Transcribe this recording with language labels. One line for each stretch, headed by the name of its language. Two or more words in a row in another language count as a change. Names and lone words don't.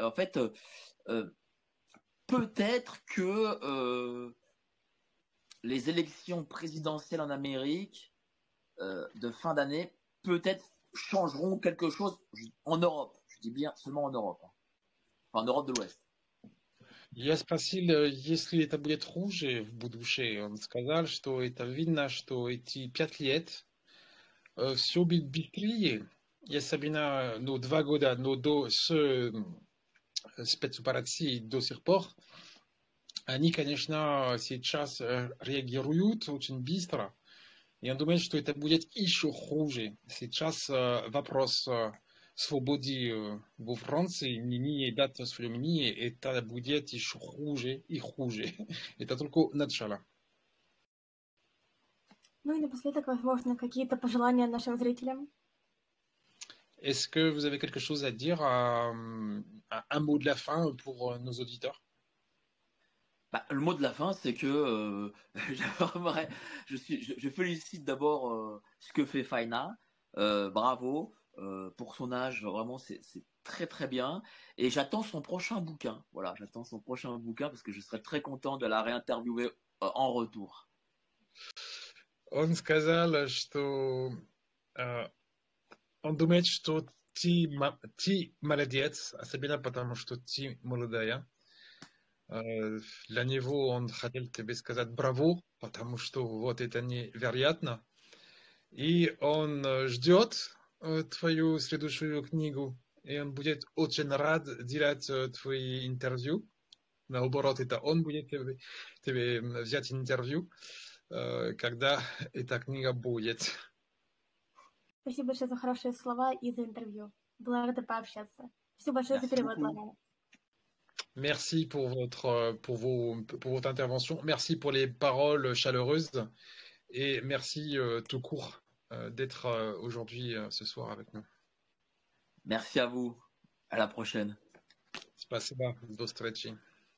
French: En fait, peut-être que les élections présidentielles en Amérique de fin d'année, peut-être changeront quelque chose en Europe. Je dis bien seulement en Europe. Enfin, en Europe de l'Ouest.
Russian: Я спросил, если это будет хуже в будущем. Он сказал, что это видно, что эти 5 лет все будет быстрее. Особенно, 2 года, но до спецоперации до сих пор. Они, конечно, сейчас реагируют очень быстро. И он думает, что это будет еще хуже. Сейчас вопрос свободы во Франции не дать свое мнение, это будет еще хуже и хуже. Это только начало. Ну и напоследок, возможно, какие-то пожелания нашим зрителям?
French: Est-ce que vous avez quelque chose à dire, un mot de la fin pour nos auditeurs? Bah, le mot de la fin, c'est que je félicite d'abord ce que fait Faina. Bravo pour son âge, vraiment c'est très très bien. Et j'attends son prochain bouquin. Voilà, j'attends son prochain bouquin parce que je serais très content de la réinterviewer en retour.
Russian: Он сказал, что он думает, что ты молодец, особенно потому что ты молодая. Для него он хотел тебе сказать браво, потому что вот это невероятно. И он ждет твою следующую книгу, и он будет очень рад делать твои интервью. Наоборот, это он будет тебе взять интервью, когда эта книга будет. Спасибо большое за хорошие слова и за интервью. Была рада пообщаться. Спасибо большое за перевод, Лорена.
French: Merci pour votre intervention. Merci pour les paroles chaleureuses. Et merci tout court d'être aujourd'hui, ce soir avec nous. Merci à vous. À la prochaine.
Russian: Спасибо. До встречи.